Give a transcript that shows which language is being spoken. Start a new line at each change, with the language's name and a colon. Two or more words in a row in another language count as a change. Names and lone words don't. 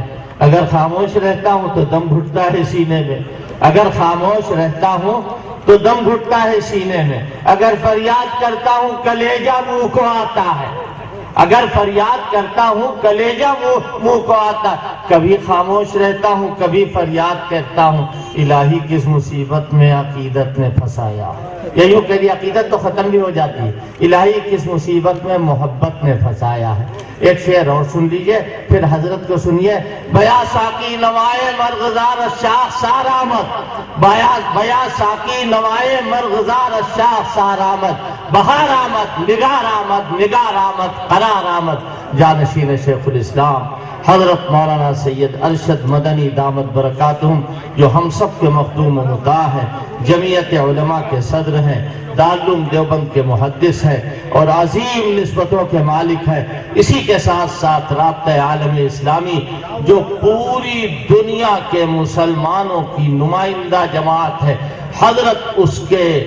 Urdu: اگر خاموش رہتا ہوں تو دم گھٹتا ہے سینے میں، اگر خاموش رہتا ہوں تو دم گھٹتا ہے سینے میں، اگر فریاد کرتا ہوں کلیجہ منہ کو آتا ہے، اگر فریاد کرتا ہوں کلیجہ منہ کو آتا ہے۔ کبھی خاموش رہتا ہوں، کبھی فریاد کرتا ہوں، الہی کس مصیبت میں عقیدت نے پھنسایا ہے۔ یا یوں کہہ دی عقیدت تو ختم بھی ہو جاتی ہے، الہی کس مصیبت میں محبت نے پھنسایا ہے۔ ایک شعر اور سن لیجئے، پھر حضرت کو سنیے۔
Persian: بیا ساقی نوائے مرغزار الشاخ سار آمد، بیا ساقی نوائے مرغزار الشاخ سار آمد، بہار آمد نگار آمد، نگار آمد قرار آمد۔
Urdu: جانشین شیخ الاسلام حضرت مولانا سید ارشد مدنی دامت برکاتہم، جو ہم سب کے مخدوم و مطاع ہیں، جمعیت علماء کے صدر ہیں، دارالعلوم دیوبند کے محدث ہیں اور عظیم نسبتوں کے مالک ہیں، اسی کے ساتھ ساتھ رابطہ عالم اسلامی جو پوری دنیا کے مسلمانوں کی نمائندہ جماعت ہے، حضرت اس کے